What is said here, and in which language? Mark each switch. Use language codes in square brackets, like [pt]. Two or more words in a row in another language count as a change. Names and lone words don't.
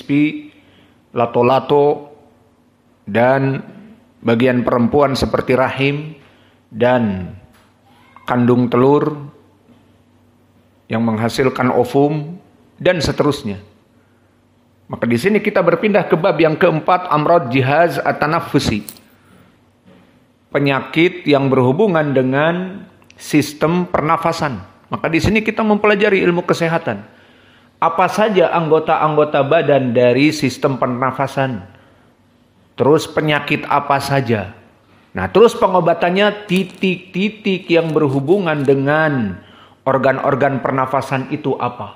[id] P, lato-lato, dan bagian perempuan seperti rahim dan kandung telur yang menghasilkan ovum dan seterusnya. Maka di sini kita berpindah ke bab yang keempat, [ar] أمراض جهاز التنفس. [id] Penyakit yang berhubungan dengan sistem pernafasan. Maka di sini kita mempelajari ilmu kesehatan. Apa saja anggota-anggota badan dari sistem pernafasan? Terus penyakit apa saja? Nah, terus pengobatannya titik-titik yang berhubungan dengan organ-organ pernafasan itu apa?